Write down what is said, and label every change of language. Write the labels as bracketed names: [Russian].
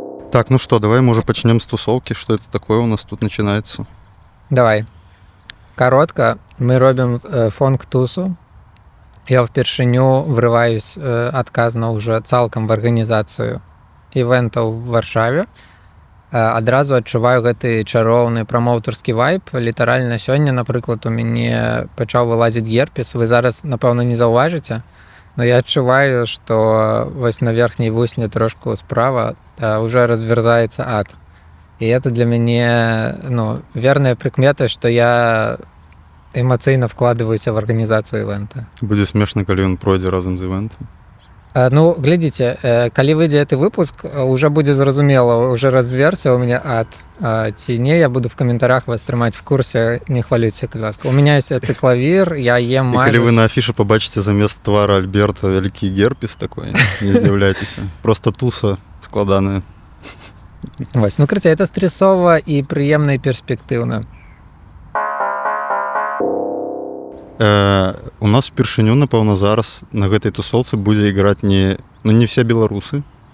[Russian] Так, ну что, давай, может, начнем с тусовки. Что это такое у нас тут начинается? Давай. Коротко. Мы робим фонк-тусу. [Belarusian] Я впершыню врываюсь адказна уже цалкам в арганізацыю івентаў в Варшаве. Адразу адчуваю гэты чароўны прамоўтарскі вайб. Літаральна сёння, напрыклад, у мяне пачаў вылазіць герпес. Вы зараз, напэўна, не заўважыце, но я адчуваю, што вось на верхняй вусне трошку справа уже разверзаецца ад. І это для мяне, верная прыкмета, што я эмацыйна вкладываюся в арганізацыю івента. Будзе смешна, калі ён пройдзе разам з івентам. Ну, глядзіце, калі выйдзе гэты выпуск, уже будзе зразумела, уже разверся у меня ад. Ці не, я буду в каментарях вас трымаць в курсе, не хвалюйся, калі ласка. [Russian] У меня есть цикловир, я ем мазь. [Belarusian] І калі вы на афіше побачыце замест твара Альберта вялікі герпес такой, не здзіўляйцеся. Просто туса складаная. Вось, ну, короче, это стресово і прыемна і перспектыўна. У нас впершыню, напэўна, зараз на гэтай тусоўцы будзе іграць не все беларусы.